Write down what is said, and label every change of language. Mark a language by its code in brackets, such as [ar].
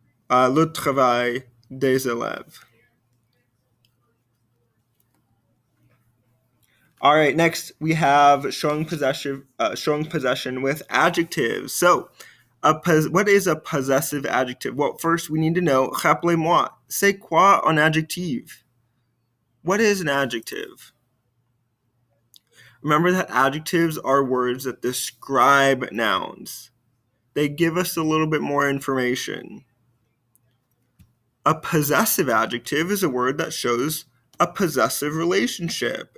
[fr] Le travail des élèves. [en] All right, next we have showing possession with adjectives. So, what is a possessive adjective? Well, first we need to know, [fr] rappelez-moi, c'est quoi un adjectif? [en] What is an adjective? Remember that adjectives are words that describe nouns. They give us a little bit more information. A possessive adjective is a word that shows a possessive relationship.